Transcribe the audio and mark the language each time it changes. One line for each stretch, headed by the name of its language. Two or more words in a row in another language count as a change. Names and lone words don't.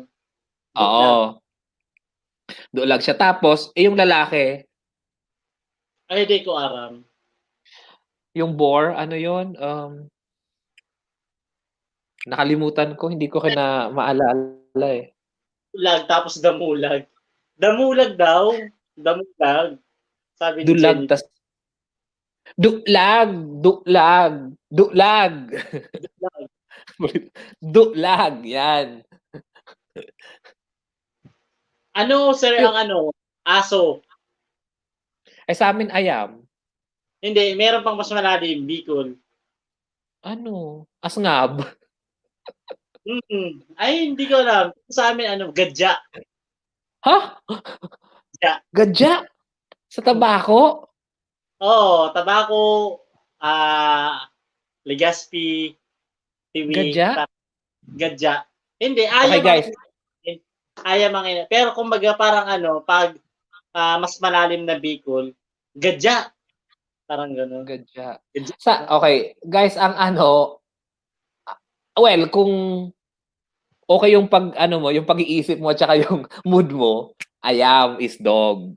Filipino: Oo. Dulag siya. Tapos, yung lalaki,
Bikol: Ay, di ko aram.
Filipino: yung boar, ano yun? Nakalimutan ko. Hindi ko na maalala eh. Dulag, tapos damulag. Damulag daw. Damulag. Sabi ni Dulag, Jenny. tas dulag. Dulag. Dulag, yan. Ano, sir, ang aso? Ay, sa amin, ayam. Hindi, meron pang mas malalim, Bicol. Ano? Asngab. Ay, hindi ko alam. Sa amin, gadya. Ha? Gadya. Gadya? Sa tabako? Oo, tabako, Legazpi, TV. Gadya? Gadya. Hindi,
English: Okay, guys.
Filipino: Ayaw mga pero kumbaga parang pag mas malalim na Bicol, gadya. Parang gano'n. Gadya.
English: Okay, guys,
Filipino: ang well, kung okay yung mo, yung pag-iisip mo at saka yung mood mo, ayam
English: is dog.